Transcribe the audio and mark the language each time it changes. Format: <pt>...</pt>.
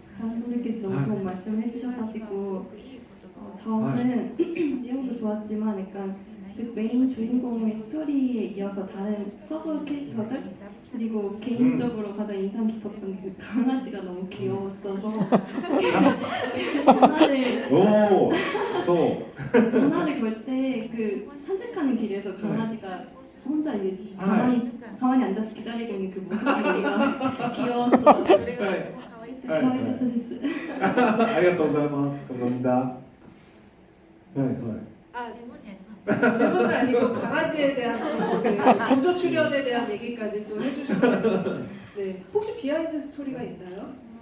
<ko>감독님께서 너무 좋은 말씀을 해주셔가지고 저는 내용도 좋았지만 약간 그 메인 주인공의 스토리에 이어서 다른 서브 캐릭터들 그리고 개인적으로 가장 인상 깊었던 그 강아지가 너무 귀여웠어서 전화를</ko> <ja>おおそう</ja> <ko>전화를 걸 때 그 산책하는 길에서 강아지가 혼자 이제 가만히 앉아서 기다리고 있는 그 모습이 귀여웠어.</ko> <ja>はい可愛かったです。ありがとうございます</ja> <ko>감사합니다</ko> <ja>はいはい</ja> <ko>아, 질문은 아니고 강아지에 대한 네, 보조 출연에 대한 얘기까지 또 해주셨거든요. 네, 혹시 비하인드 스토리가 있나요?</ko>